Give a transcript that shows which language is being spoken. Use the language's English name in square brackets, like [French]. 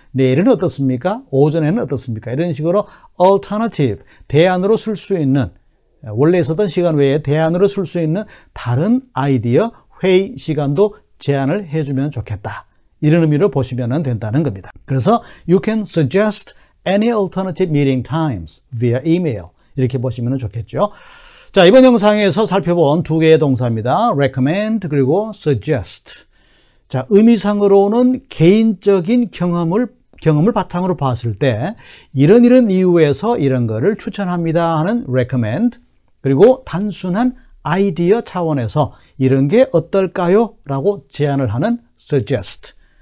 [Korean] 내일은 어떻습니까? 오전에는 어떻습니까? 이런 식으로 alternative, 대안으로 쓸 수 있는 원래 있었던 시간 외에 대안으로 쓸 수 있는 다른 아이디어, 회의 시간도 제안을 해주면 좋겠다. 이런 의미로 보시면 된다는 겁니다. 그래서 [English] you can suggest any alternative meeting times via email. [Korean] 이렇게 보시면 좋겠죠. 자, 이번 영상에서 살펴본 두 개의 동사입니다. recommend 그리고 suggest. 자, 의미상으로는 개인적인 경험을 바탕으로 봤을 때 이런 이유에서 이런 거를 추천합니다 하는 recommend 그리고 단순한 아이디어 차원에서 이런 게 어떨까요? 라고 제안을 하는 suggest.